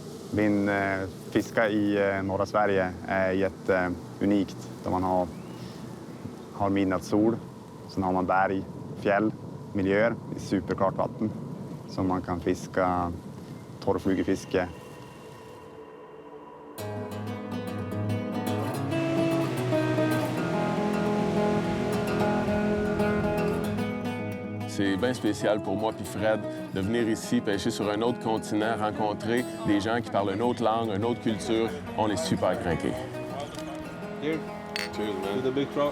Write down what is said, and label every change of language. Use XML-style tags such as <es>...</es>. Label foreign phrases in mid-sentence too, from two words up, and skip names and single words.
<sv>Min fiska i norra Sverige är jätteunikt. Där man har midnattssol, sen har man berg, fjäll, miljöer i superklart vatten. Så man kan fiska torrflugefiske.</sv> <fr>C'est bien spécial pour moi puis Fred de venir ici pêcher sur un autre continent, rencontrer des gens qui parlent une autre langue, une autre culture. On est super craqués.</fr> <en>Here. Cheers, man. To the big trout.</en>